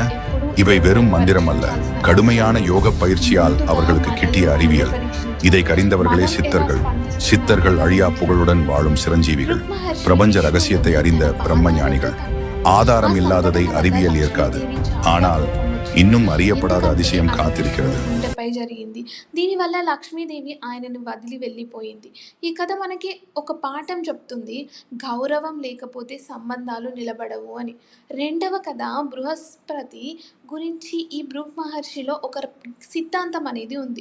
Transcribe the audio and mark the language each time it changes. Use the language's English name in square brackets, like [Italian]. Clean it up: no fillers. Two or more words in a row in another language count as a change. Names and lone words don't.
[Tamil] இவை வெறும் மந்திரம் அல்ல, கடுமையான யோக பயிற்சியால் அவர்களுக்கு கிட்டிய அறிவியல். இதை கறிந்தவர்களே சித்தர்கள். சித்தர்கள் அழியா புகழுடன் வாழும் சிரஞ்சீவிகள், பிரபஞ்ச ரகசியத்தை அறிந்த பிரம்ம ஞானிகள். ஆதாரம் இல்லாததை அறிவியல் ஏற்காது, ஆனால் இன்னும் அறியப்படாத அதிசயம் காத்திருக்கிறது. [Telugu] జరిగింది. దీనివల్ల లక్ష్మీదేవి ఆయనను వదిలి వెళ్ళిపోయింది. ఈ కథ మనకి ఒక పాఠం చెప్తుంది. గౌరవం లేకపోతే సంబంధాలు నిలబడవు అని. రెండవ కథ బృహస్పతి గురించి. ఈ భృగు మహర్షిలో ఒక సిద్ధాంతం అనేది ఉంది.